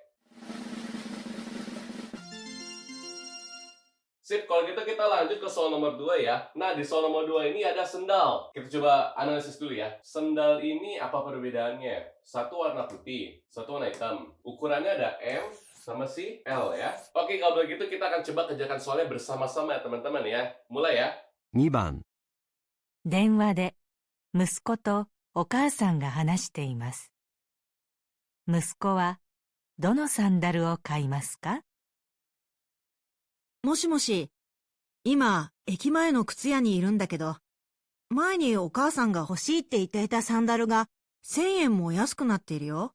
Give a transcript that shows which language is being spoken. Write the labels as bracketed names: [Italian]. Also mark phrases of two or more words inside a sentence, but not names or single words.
[Indonesian] Sip, kalau gitu kita lanjut ke soal nomor 2 ya. Nah, di soal nomor 2 ini ada sendal. Kita coba analisis dulu ya. Sendal ini apa perbedaannya? Satu warna putih, satu warna hitam. Ukurannya ada M sama si L ya. Oke, kalau begitu kita akan coba kerjakan soalnya bersama-sama ya teman-teman ya. Mulai ya. [Japanese] 2 番、電話で息子とお母さんが話しています。息子はどのサンダルを買いますか？もしもし、今、駅前の靴屋にいるんだけど、前にお母さんが欲しいって言っていたサンダルが1000円も安くなっているよ。